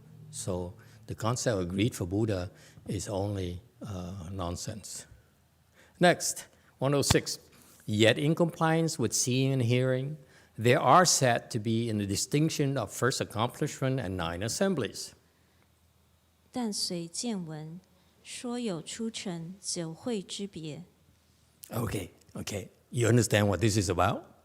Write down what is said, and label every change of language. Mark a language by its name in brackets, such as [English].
[English] So the concept of greed for Buddha is only nonsense. Next, 106. Yet in compliance with seeing and hearing, they are said to be in the distinction of first accomplishment and 9 assemblies. [Chinese] 但随见闻，说有出尘九会之别。 [English] Okay. You understand what this is about?